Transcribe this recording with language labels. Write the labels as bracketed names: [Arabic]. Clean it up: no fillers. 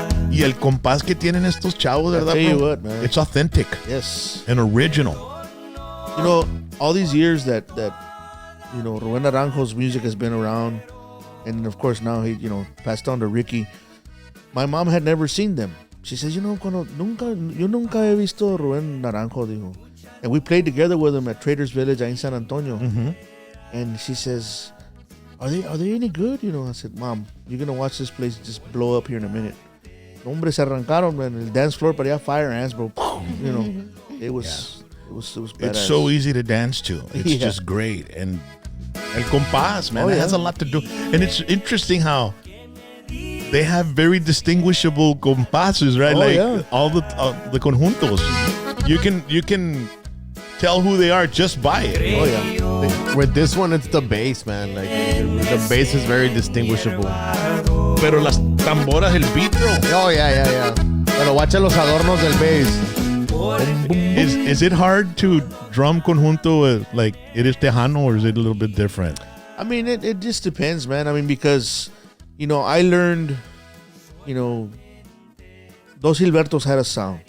[Spanish] Y el compás que tienen estos chavos, [English] I'll [Spanish] ¿verdad, [English] tell you bro? what, man. It's authentic Yes. and original. You know, all these years that you know, Rubén Naranjo's music has been around, and of course now he, you know, passed on to Ricky. My mom had never seen them. She says, you know, [Spanish] yo nunca he visto Rubén Naranjo, dijo. [English] And we played together with him at Traders Village in San Antonio. Mm-hmm. And she says, are they any good? You know, I said, Mom, you're gonna watch this place just blow up here in a minute. [Spanish] Hombre, se arrancaron, [English] man. El dance floor [Spanish] parecía [English] fire ants, bro. You know, it was badass. It's so easy to dance to. It's just great. And el compás, man, it has a lot to do. And it's interesting how they have very distinguishable compases, right? All the conjuntos. You can tell who they are just by it. Oh yeah. With this one, it's the bass, man. Like the bass is very distinguishable. [Spanish] Pero las tamboras, el [English] beat, bro. Oh yeah. [Spanish] Pero [English] watch [Spanish] los adornos del bass. [English] Is it hard to drum conjunto like it is Tejano, or is it a little bit different? I mean, it just depends, man. I mean, because, you know, I learned, you know, Dos Gilbertos had a sound.